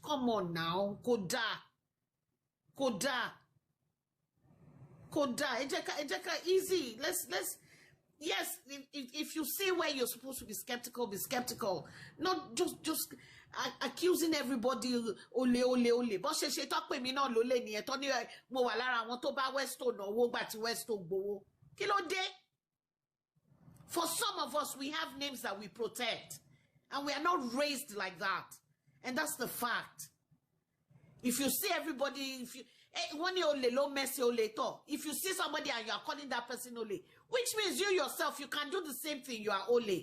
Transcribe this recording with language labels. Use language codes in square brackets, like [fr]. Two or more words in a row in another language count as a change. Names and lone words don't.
[en] Come on now, Koda. Ejeka, easy. Let's. Yes, if you see where you're supposed to be skeptical, be skeptical. Not just accusing everybody ole. But she talk with me [yo] no lole ni e to ni mo wà lára àwọn tó bá Westo no wo gba ti Westo gbowo. Kí ló dé? [en] For some of us, we have names that we protect, and we are not raised like that, and that's the fact. If you see everybody, if you if you see somebody and you are calling that person ole, which means you yourself, you can do the same thing, you are ole.